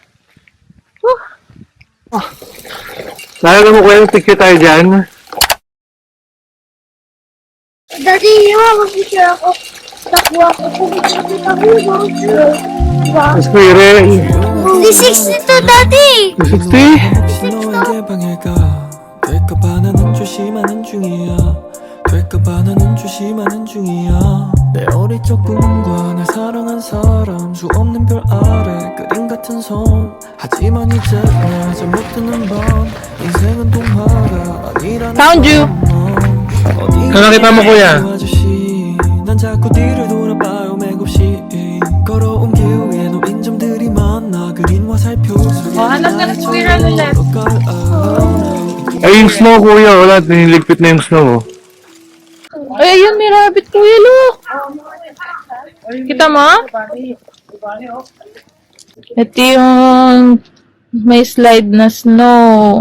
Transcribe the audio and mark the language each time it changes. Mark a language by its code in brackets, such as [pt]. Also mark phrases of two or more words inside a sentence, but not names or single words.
[tl] Naalala mo kuya, picture tayo dyan? Daddy, mag-picture ako. Takbo ako. Pumicture kita ko. Diba? Mas kuya rin. Di 62, Daddy! 260? [ko] 너에게 방해가 될까봐 나는 조심하는 중이야 될까봐 나는 조심하는 중이야 내 어릴 적 꿈과 날 사랑한 사람 수 없는 별 아래 그림 같은 손 하지만 이제 날 잘못 듣는 밤 인생은 동화가 아니라는 [en] Found you! [tl] Ano nakita mo kuya? [ko] 난 자꾸 뒤를 돌아봐요 맥없이 걸어온 길 위에 놓인 점들이 많아 그린 화살표 속에 [tl] hanap ka na si Kuya Ron ulit. Ay, yung snow kuya, wala, nililigpit na yung snow. Ay, ayun, may rabbit, kuya, look. Kita mo? Ito yung may slide na snow.